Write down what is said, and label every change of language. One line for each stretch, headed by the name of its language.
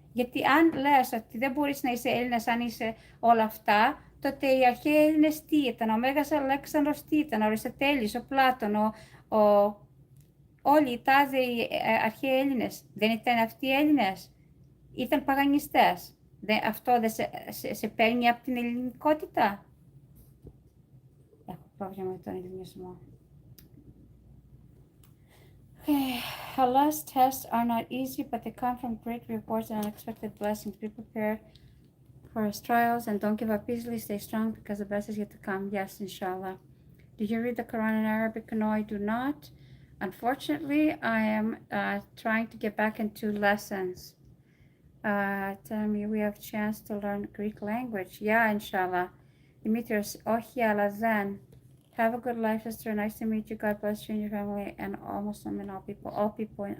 Greek: Γιατί αν λες ότι δεν μπορείς να είσαι Έλληνας αν είσαι όλα αυτά, τότε οι αρχαίοι Έλληνες τι ήταν, ο Μέγας Αλέξανδρος τι ήταν, ο Αριστοτέλης, ο Πλάτων, όλοι οι τάδε αρχαίοι Έλληνες, δεν ήταν αυτοί οι Έλληνες, ήταν παγανιστές. Αυτό δεν σε παίρνει από την ελληνικότητα. Έχω πρόβλημα με τον ελληνισμό.
English: Allah's tests are not easy, but they come from great rewards and unexpected blessings. Be prepared for his trials and don't give up easily. Stay strong because the best is yet to come. Yes, inshallah. Do you read the Quran in Arabic? No, I do not. Unfortunately, I am trying to get back into lessons. Tell me, we have chance to learn Greek language. Yeah, inshallah.
Greek: Dimitrios, όχι, αλλά δεν.
English: Have a good life, sister. Nice to meet you. God bless you and your family and all Muslim and all people.